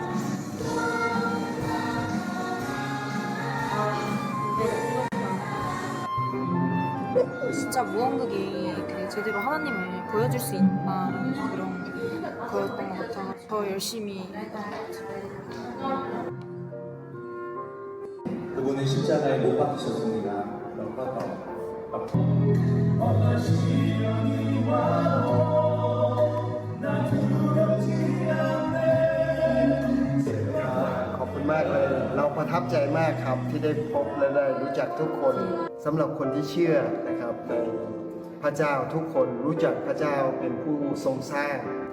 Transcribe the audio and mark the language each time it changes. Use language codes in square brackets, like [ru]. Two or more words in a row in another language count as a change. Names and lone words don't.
[ko] 진짜 무언극이 되게 제대로 하나님을 보여줄 수 있다는 그런 거였던 것 같아서 더 열심히 했던 것 같아요. 그분은 십자가에 못 박히셨습니다. [th] ขอบคุณมากเลยเราประทับใจมากครับที่ได้พบและได้รู้จักทุกคนสำหรับคนที่เชื่อนะครับในพระเจ้าทุกคนรู้จักพระเจ้าเป็นผู้ทรงสร้าง